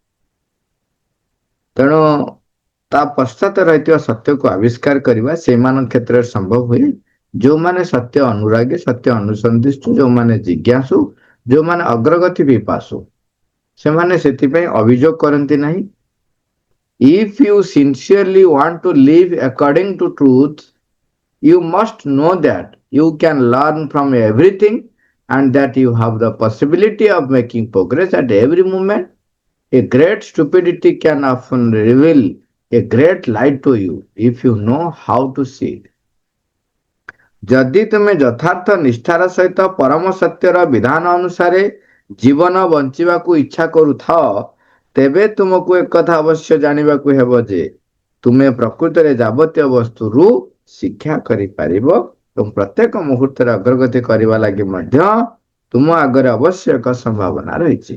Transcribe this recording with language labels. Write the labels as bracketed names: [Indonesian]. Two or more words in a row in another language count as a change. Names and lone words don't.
[Odia] ତେଣୁ ତା ପଶ୍ଚାତ ରହିଥିବା ସତ୍ୟକୁ ଆବିଷ୍କାର କରିବା ସେଇମାନଙ୍କ କ୍ଷେତ୍ରରେ ସମ୍ଭବ ହୁଏ, ଯୋଉମାନେ ସତ୍ୟ ଅନୁରାଗୀ, ସତ୍ୟ ଅନୁସନ୍ଧିଷ୍ଠୁ, ଯୋଉମାନେ ଜିଜ୍ଞାସୁ, ଯୋଉମାନେ ଅଗ୍ରଗତି ପିପାସୁ, ସେମାନେ ସେଥିପାଇଁ ଅଭିଯୋଗ କରନ୍ତି ନାହିଁ। [English] If you sincerely want to live according to truth, you must know that you can learn from everything and that you have the possibility of making progress at every moment. A great stupidity can often reveal a great light to you if you know how to see it. [Odia] ଯଦି ତୁମେ ଯଥାର୍ଥ ନିଷ୍ଠାର ସହିତ ପରମ ସତ୍ୟର ବିଧାନ ଅନୁସାରେ ଜୀବନ ବଞ୍ଚିବାକୁ ଇଚ୍ଛା କରୁଥାଅ, ତେବେ ତୁମକୁ ଏକଥା ଅବଶ୍ୟ ଜାଣିବାକୁ ହେବ ଯେ ତୁମେ ପ୍ରକୃତରେ ଯାବତୀୟ ବସ୍ତୁରୁ ଶିକ୍ଷା କରିପାରିବ ଏବଂ ପ୍ରତ୍ୟେକ ମୁହୂର୍ତ୍ତରେ ଅଗ୍ରଗତି କରିବା ଲାଗି ମଧ୍ୟ ତୁମ ଆଗରେ ଅବଶ୍ୟ ଏକ ସମ୍ଭାବନା ରହିଛି।